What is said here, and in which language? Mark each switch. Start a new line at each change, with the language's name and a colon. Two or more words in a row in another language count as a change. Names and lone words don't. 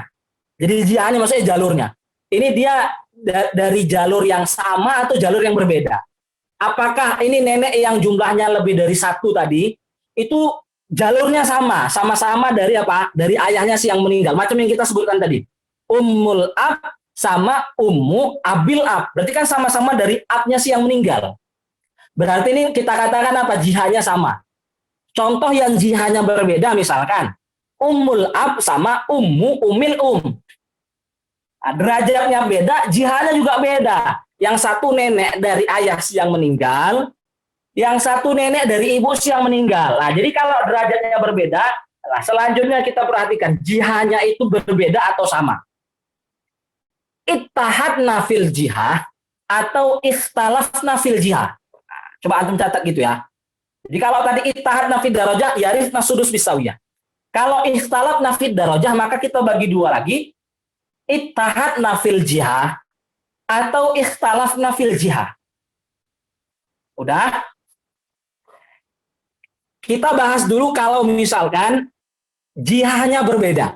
Indonesian: Jadi jihahnya maksudnya jalurnya. Ini dia dari jalur yang sama atau jalur yang berbeda. Apakah ini nenek yang jumlahnya lebih dari 1 tadi, itu jalurnya sama-sama dari apa? Dari ayahnya si yang meninggal. Macam yang kita sebutkan tadi.
Arabic: أم الأب sama أم أب الأب.
Indonesian: Berarti kan sama-sama dari abnya si yang meninggal. Berarti ini kita katakan apa? Jihahnya sama. Contoh yang jihahnya berbeda misalkan
Arabic: أم الأب
Indonesian: sama
Arabic: أم أم
Indonesian: Nah, derajatnya beda, jihadnya juga beda. Yang satu nenek dari ayah si yang meninggal, yang satu nenek dari ibu si yang meninggal. Nah, jadi kalau derajatnya berbeda, nah selanjutnya kita perhatikan jihadnya itu berbeda atau sama.
Arabic: اتحدنا في الجهة atau اختلفنا في الجهة.
Indonesian: Nah, coba antum catat gitu ya. Jadi kalau tadi
Arabic: اتحدنا في الدرجة يرثن السدس بالسوية.
Indonesian: Kalau
Arabic: اختلفنا في الدرجة,
Indonesian: maka kita bagi 2 lagi.
Arabic: اتحدنا في الجهة atau اختلفنا في الجهة.
Indonesian: Udah? Kita bahas dulu kalau misalkan jihahnya berbeda.